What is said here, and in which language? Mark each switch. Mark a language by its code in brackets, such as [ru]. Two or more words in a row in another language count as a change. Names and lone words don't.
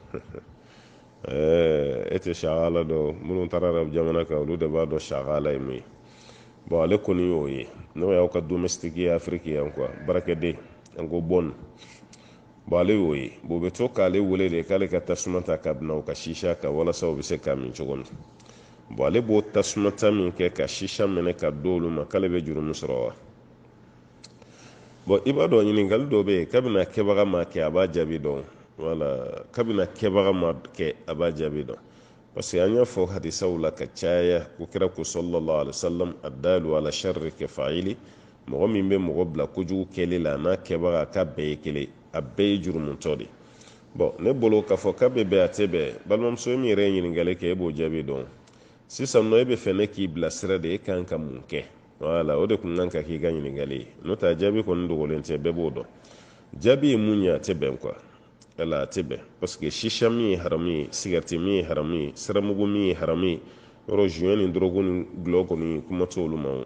[bm] e tɛ shagala dɔn minnu taara arabu jamana kan olu de b'a dɔn shagala ye mun ye bon ale kɔni y'o ye n'o y'aw ka domestique ye afiriki yan quoi baarakɛden an ko bon bo ale y'o ye bo bɛ to k'ale wele de k'ale ka tasuma ta ka bina o ka shisha ka walasa o bɛ se k'a min cogo min bo ale b'o tasuma ta min kɛ ka shisha minɛ ka do olu ma k'ale bɛ jurumu sɔrɔ wa bon i b'a dɔn ɲininkali dɔ bɛ yen kabini kɛbaga ma kɛ a b'a jaabi dɔn wala kabini kɛbaga ma kɛ a b'a jaabi dɔn [fr] parce que [bm] an y'a fɔ hadisaw la ka caya ko kira ko [ar] صلى الله عليه وسلم الدال على الشر كفاعله [bm] mɔgɔ min bɛ mɔgɔ bila kojugu kɛli la n'a kɛbaga k'a bɛɛ ye kelen a bɛɛ ye jurumutɔ de bon ne bolo k'a fɔ k'a bɛ bɛn a tɛ bɛn balimamuso min yɛrɛ ye ɲininkali kɛ e b'o jaabi dɔn sisan nɔ e bɛ fɛ ne k'i bilasira de e kan ka mun kɛ wala o de kun kan ka k'i ka ɲininkali ye n'o tɛ jaabi kɔni dogolen tɛ bɛɛ b'o dɔn jaabi ye mun ye a tɛ bɛn quoi ala a tɛ bɛn [fr] parce que [bm] shisha min ye haramu ye sigareti min ye haramu ye siramugu min ye haramu ye yɔrɔ juin ni dɔrɔgu ni gulɔ kɔni kuma t'olu ma